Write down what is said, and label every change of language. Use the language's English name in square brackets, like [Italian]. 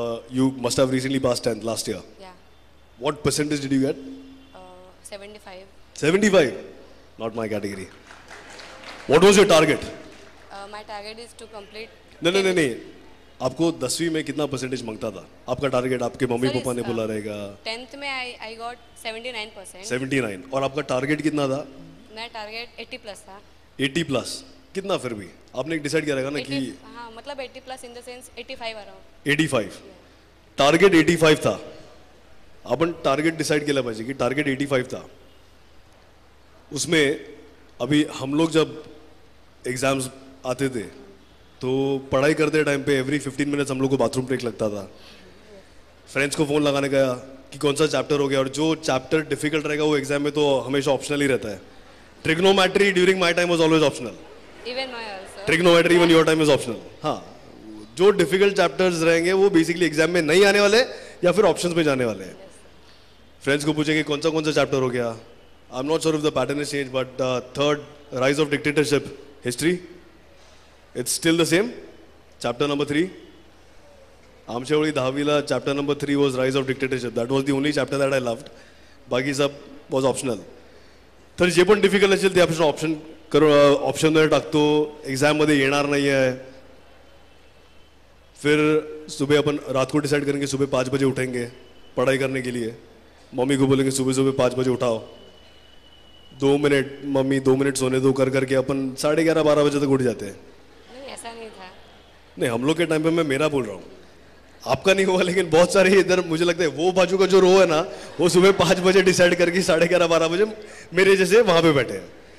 [English] You must have recently passed 10th last year. Yeah. What percentage did you get? 75. 75. Not my category. What was your target? My target is to complete. [Hindi] नहीं. आपको 10वीं में कितना percentage मांगता था? आपका target आपके mummy papa ने बोला रहेगा? [English] 10th में I got 79%. [Hindi] 79. और आपका टारगेट कितना था? मेरा टारगेट 80 प्लस था. 80 प्लस. कितना फिर भी? आपने डिसाइड किया रहेगा ना कि हाँ मतलब 80 plus [English] In the sense 85 around. [Hindi] 85. Target 85 था. [Marathi] आपण टारगेट डिसाइड केलं पाहिजे की [Hindi] टारगेट 85 था. उसमें अभी हम लोग जब एग्जाम्स आते थे तो पढ़ाई करते टाइम पे एवरी 15 मिनट्स हम लोग को बाथरूम ब्रेक लगता था. फ्रेंड्स को फ़ोन लगाने का कि कौन सा चैप्टर हो गया, और जो चैप्टर डिफिकल्ट रहेगा वो एग्जाम में तो हमेशा ऑप्शनल ही रहता है. [English] Trigonometry during my time was always optional. Even my also. Trigonometry even your time is optional. [Hindi] हाँ, जो डिफिकल्ट चैप्टर्स रहेंगे वो बेसिकली एग्जाम में नहीं आने वाले या फिर ऑप्शंस में जाने वाले हैं. फ्रेंड्स को पूछेंगे कौन सा चैप्टर हो गया. [English] I am not sure if the pattern is change, but third rise of dictatorship history, it's still the same. Chapter number 3. [Marathi] आमच्या वेळी 10वीला [English] chapter number 3 was rise of dictatorship. That was the only chapter that I loved. [Marathi] बाकी सब [English] was optional. [Marathi] तर जे पण difficult असेल ते आपण ऑप्शनमध्ये टाकतो. एग्जाममध्ये येणार नाही आहे. [Hindi] फिर सुबह अपन रात को डिसाइड करेंगे सुबह 5 बजे उठेंगे पढ़ाई करने के लिए. मम्मी को बोलेंगे सुबह 5 बजे उठाओ. 2 मिनट मम्मी 2 मिनट सोने दो कर करके अपन 11:30-12 बजे तक उठ जाते हैं. ऐसा नहीं था. नहीं, हम लोग के टाइम पे मैं मेरा बोल रहा हूँ, आपका नहीं हुआ, लेकिन बहुत सारे इधर मुझे लगता है वो बाजू का जो रो है ना वो सुबह 5 बजे डिसाइड करके 11:30-12 बजे मेरे जैसे वहां पे बैठे हैं.